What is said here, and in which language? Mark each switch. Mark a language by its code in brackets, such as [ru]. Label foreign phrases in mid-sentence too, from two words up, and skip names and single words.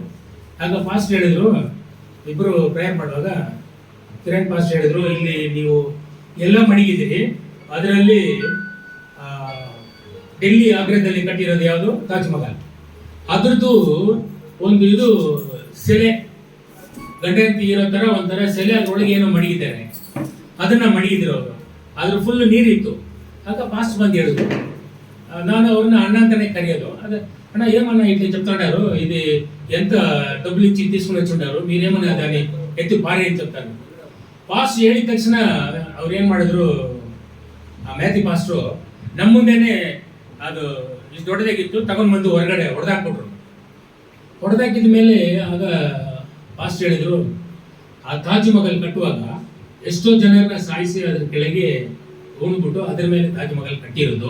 [kn] ಆಗ ಪಾಸ್ಟ್ ಹೇಳಿದ್ರು, ಇಬ್ಬರು ಪ್ರೇಯರ್ ಮಾಡುವಾಗ ಕಿರಣ್ ಪಾಸ್ಟ್ ಹೇಳಿದ್ರು, ಇಲ್ಲಿ ನೀವು ಎಲ್ಲ ಮಡಗಿದ್ದೀರಿ, ಅದರಲ್ಲಿ ಡೆಲ್ಲಿ ಆಗ್ರಾದಲ್ಲಿ ಕಟ್ಟಿರೋದು ಯಾವುದು, ತಾಜ್ ಮಹಲ್. ಅದ್ರದ್ದು ಒಂದು ಇದು ಸೆಲೆ, ಗಂಡ ಹೆಂಡತಿ ಇರೋ ಥರ ಒಂಥರ ಸೆಲೆ, ಅದ್ರೊಳಗೆ ಏನೋ ಮಡಗಿದ್ದಾರೆ, ಅದನ್ನ ಮಡಗಿದ್ರು ಅವರು. ಅದ್ರ ಫುಲ್ ನೀರಿತ್ತು. ಆಗ ಪಾಸ್ಟ್ ಬಂದು ಹೇಳಿದ್ರು, ನಾನು ಅವ್ರನ್ನ ಅಣ್ಣ ಅಂತಾನೆ ಕರೆಯೋದು. [te] అన్న ఏమన్నా ఇట్లా చెప్తాడారు, ఇది ఎంత డబ్బులు ఇచ్చి తీసుకుని వచ్చుంటారు, మీరేమన్నా దాన్ని ఎత్తి పారే అని చెప్తారు. [kn] ಪಾಸ್ಟ್ ಹೇಳಿದ ತಕ್ಷಣ ಅವ್ರು ಏನು ಮಾಡಿದ್ರು, ಆ ಮ್ಯಾಥಿ ಪಾಸ್ಟ್ರು ನಮ್ಮ ಮುಂದೆನೆ ಅದು ಇಷ್ಟು ದೊಡ್ಡದಾಗಿತ್ತು ತಗೊಂಡು ಬಂದು ಹೊರಗಡೆ ಹೊಡೆದಾಕ್ಬಿಟ್ರು. ಹೊಡೆದಾಕಿದ ಮೇಲೆ ಆಗ ಪಾಸ್ಟ್ ಹೇಳಿದ್ರು, ಆ ತಾಜ್ ಮಹಲ್ ಕಟ್ಟುವಾಗ ಎಷ್ಟೋ ಜನರನ್ನ ಸಾಯಿಸಿ ಅದ್ರ ಕೆಳಗೆ ಉಣ್ಬಿಟ್ಟು ಅದ್ರ ಮೇಲೆ ತಾಜ್ ಮಹಲ್ ಕಟ್ಟಿರೋದು.